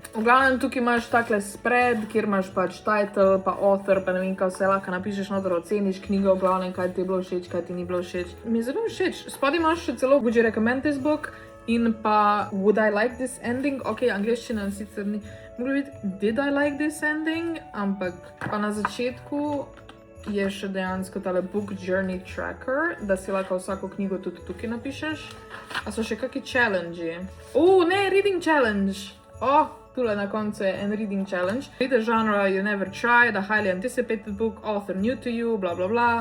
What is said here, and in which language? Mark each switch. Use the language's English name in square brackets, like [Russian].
[Slovenian] V glavnem, tukaj imaš takle spread, kjer imaš pač title, pa author, pa ne vem kaj vse, lahko napišeš noter, oceniš knjigo, v glavnem, kaj ti je bilo všeč, kaj ti ni bilo všeč. Mi je zelo všeč. Spodaj imaš še celo [English] Would you recommend this book? [Slovenian] In pa [English] Would I like this ending? [Slovenian] Ok, angleščina sicer ni. Mogoče biti [English] Did I like this ending? [Slovenian] Ampak pa na začetku je še dejansko tale [English] book journey tracker, [Slovenian] da si lahko vsako knjigo tudi tukaj napišeš. A so še kakšni challenge-i? Ne, [English] reading challenge! [Slovenian] Tule na koncu je en reading challenge. [English] Read a genre you never tried, a highly anticipated book, author new to you, bla bla bla.